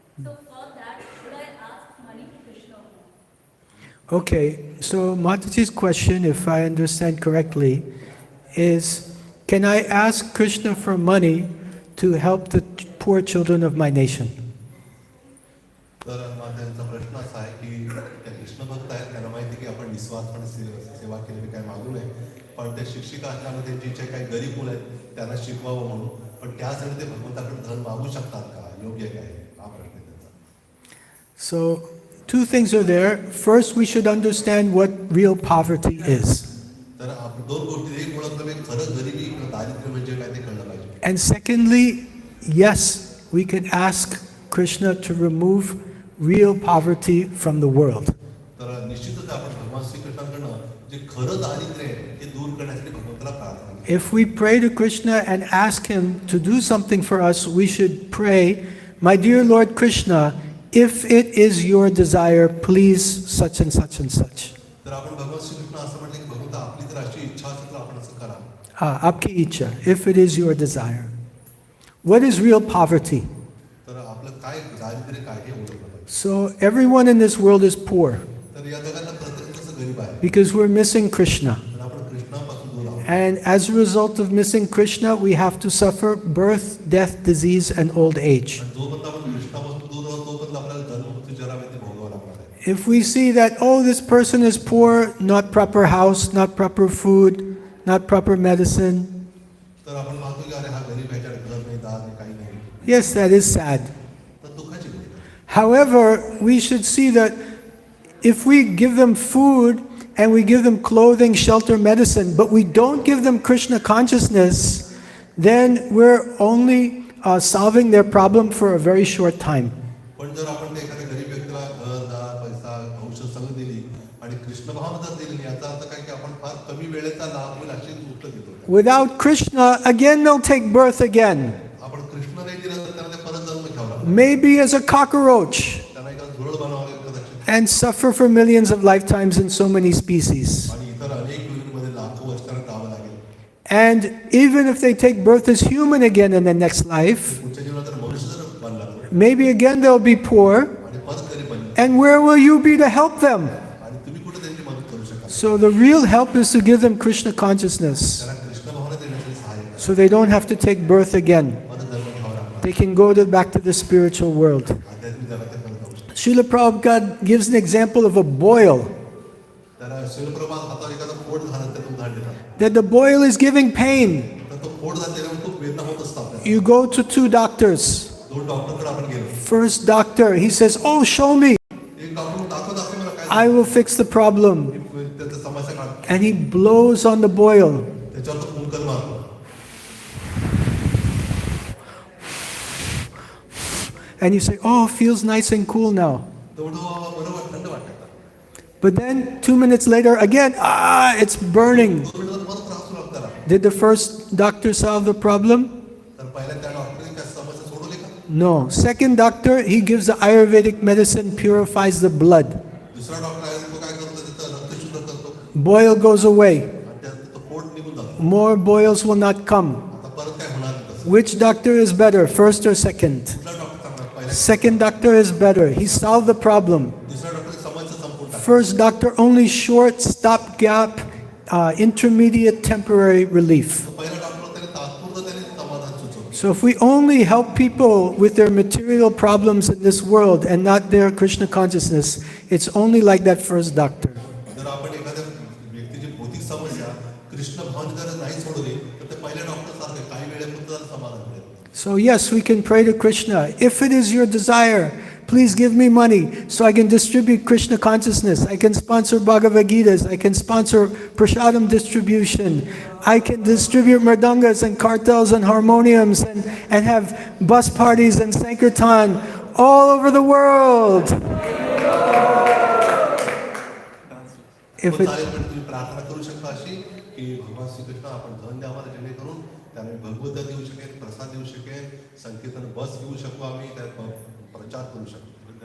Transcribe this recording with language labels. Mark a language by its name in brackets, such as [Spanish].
[English] So for that, should I ask money to Krishna or not? Okay, so Mataji's question, if I understand correctly, is can I ask Krishna for money to help the poor children of my nation? [Marathi] तर त्यांचा प्रश्न असा आहे की त्या कृष्ण भक्त आहेत, त्यांना माहिती की आपण निस्वार्थपणे सेवा केली, काही मागू नये, पण त्या शिक्षिका असल्यामुळे त्यांची जे काही गरीब मुलं आहेत त्यांना शिकवावं म्हणून, पण त्यासाठी ते भगवंताकडे धन मागू शकतात का, योग्य काय, हा प्रश्न आहे त्यांचा. [English] So two things are there. First, we should understand what real poverty is. [Marathi] तर आपण दोन गोष्टी, एक ओळखलं की खरं गरिबी किंवा दारिद्र्य म्हणजे काय ते कळलं पाहिजे. [English] And secondly, yes, we can ask Krishna to remove real poverty from the world. [Marathi] तर निश्चितच आपण भगवान श्रीकृष्णाकडनं जे खरं दारिद्र्य आहे ते दूर करण्यासाठी भगवंताला प्रार्थना करू. [English] If we pray to Krishna and ask him to do something for us, we should pray, "My dear Lord Krishna, if it is your desire, please such and such and such." [Marathi] तर आपण भगवान श्रीकृष्ण असं म्हटलं की भगवंता आपली जर अशी इच्छा असेल तर आपण असं करा. [Hindi] Apki icha, [English] if it is your desire. What is real poverty? [Marathi] तर आपलं काय दारिद्र्य काय हे ओळखलं पाहिजे. [English] So everyone in this world is poor [Marathi] तर या जगातला प्रत्येक कसं गरीब आहे, [English] because we're missing Krishna. [Marathi] तर आपण कृष्णापासून दूर आहोत. [English] And as a result of missing Krishna, we have to suffer birth, death, disease, and old age. [Marathi] आणि जोपर्यंत आपण कृष्णापासून दूर आहोत तोपर्यंत आपल्याला जन्म मृत्यू जरा ते भोगावं लागणार आहे. [English] If we see that, oh, this person is poor, not proper house, not proper food, not proper medicine, [Marathi] तर आपण पाहतो की अरे हा गरीब ह्याच्याकडे घर नाही, दार नाही, काही नाही, [English] yes, that is sad. [Marathi] तर दुःखाची गोष्ट आहे. [English] However, we should see that if we give them food and we give them clothing, shelter, medicine, but we don't give them Krishna consciousness, then we're only solving their problem for a very short time. [Marathi] पण जर आपण त्या एखाद्या गरीब व्यक्तीला घर, दार, पैसा, औषध सगळं दिली आणि कृष्ण भावना जर दिली, याचा अर्थ काय की आपण फार कमी वेळेचा लाभ होईल अशी गोष्ट देतो. [English] Without Krishna, again they'll take birth again. [Marathi] आपण कृष्ण नाही दिलं तर त्यांना ते परत जन्म घ्यावा लागतो. [English] Maybe as a cockroach, [Marathi] त्यांना एका झुरळ बनावं लागेल कदाचित, [English] and suffer for millions of lifetimes in so many species. [Marathi] आणि इतर अनेक योनीमध्ये लाखो वर्षांना राहावं लागेल. [English] And even if they take birth as human again in the next life, [Marathi] पुढच्या जीवनात जर मनुष्य जर बनला [English] maybe again they'll be poor. [Marathi] आणि परत गरीब बनले, [English] And where will you be to help them? [Marathi] आणि तुम्ही कुठे त्यांची मदत करू शकाल. [English] So the real help is to give them Krishna consciousness, [Marathi] त्यांना कृष्ण भावना देण्यासाठी सहाय्य करा. [English] so they don't have to take birth again. [Marathi] परत जन्म घ्यावा लागणार. [English] They can go back to the spiritual world. [Marathi] आध्यात्मिक जगात ते परत जाऊ शकतात. [English] Srila Prabhupada gives an example of a boil, [Marathi] तर शिवप्रभात हातावर एखादं फोड झालं तर उदाहरण देतात. [English] that the boil is giving pain. [Marathi] तर तो फोड झाल्यावर खूप वेदना होत असतात आपल्याला. [English] You go to two doctors. [Marathi] दोन डॉक्टरकडे आपण गेलो. [English] First doctor, he says, "Oh, show me. [Marathi] एक डॉक्टर दाखव मला काय [English] I will fix the problem." [Marathi] त्याचं समस्या काढ. [English] And he blows on the boil. [Marathi] त्याच्यावर तो फुंकर मारतो. [English] and you say, oh, feels nice and cool now. [Marathi] तेवढं बरोबर थंड वाटतं. [English] But then 2 minutes later, again, it's burning. [Marathi] 2 मिनिटात परत त्रास सुरू त्याला. [English] Did the first doctor solve the problem? [Marathi] तर पहिल्या त्या डॉक्टरने त्या समस्या सोडवली का? [English] No. Second doctor, he gives the Ayurvedic medicine, purifies the blood. [Marathi] दुसरा डॉक्टर आहे तो काय करतो तिथं रक्त शुद्ध करतो [English] Boil goes away. [Marathi] आणि त्यात पोट निघून जातो. [English] More boils will not come. [Marathi] आता परत काय होणार नाही तसं. [English] Which doctor is better, first or second? [Marathi] कुठला डॉक्टर चांगला? पहिला. [English] Second doctor is better. He solved the problem. [Marathi] दुसऱ्या डॉक्टरने समस्या संपून टाकली. [English] First doctor, only short, stopgap, intermediate, temporary relief. [Marathi] तर पहिला डॉक्टर त्याने तात्पुरतं त्याने समाधान सुचवलं. [English] So if we only help people with their material problems in this world and not their Krishna consciousness, it's only like that first doctor. [Marathi] जर आपण एखाद्या व्यक्तीची भौतिक समस्या कृष्ण भावने जर नाही सोडवली तर ते पहिल्या डॉक्टर सारखे काही वेळेपुरतं जरा समाधान मिळेल. [English] So yes, we can pray to Krishna. If it is your desire, please give me money so I can distribute Krishna consciousness. I can sponsor Bhagavad Gitas. I can sponsor Prasadam distribution. I can distribute mridangas and kartals and harmoniums and have bus parties and Sankirtan all over the world. If it, [Marathi] चालेल पण तुम्ही प्रार्थना करू शकता अशी की भगवान श्रीकृष्ण आपण धन द्या आम्हाला जेणेकरून त्याने भगवद्गीता देऊ शकेल, प्रसाद देऊ शकेल, संकीर्तन बस घेऊ शकू आम्ही, त्यात प्रचार करू शकतो.